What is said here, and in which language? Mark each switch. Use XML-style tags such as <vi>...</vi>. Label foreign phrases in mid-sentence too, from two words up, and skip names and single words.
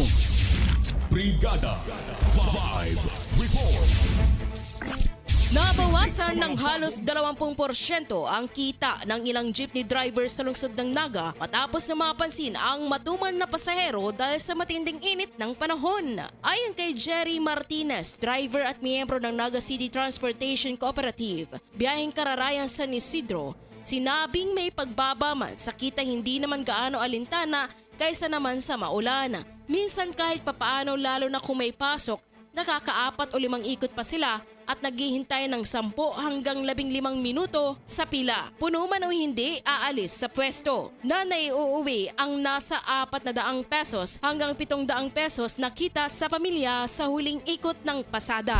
<en>Brigada Live Report.</en> <tl>Nabawasan ng halos 20% ang kita ng ilang</tl> <en>jeepney drivers</en> <tl>sa lungsod ng Naga matapos na mapansin ang matuman na pasahero dahil sa matinding init ng panahon. Ayon kay Jerry Martinez, driver at miyembro ng Naga City Transportation Cooperative, biyaheng Kararayan San Isidro, sinabing may pagbaba man sa kita hindi naman gaano alintana kaysa naman sa maulan. Minsan kahit papaano lalo na kung may pasok, nakaka-4 o 5 ikot pa sila at naghihintay ng 10 hanggang 15 minuto sa pila. Puno man o hindi, aalis sa pwesto. Na naiuuwi ang nasa 400 pesos hanggang 700 pesos na kita sa pamilya sa huling ikot ng pasada.</tl>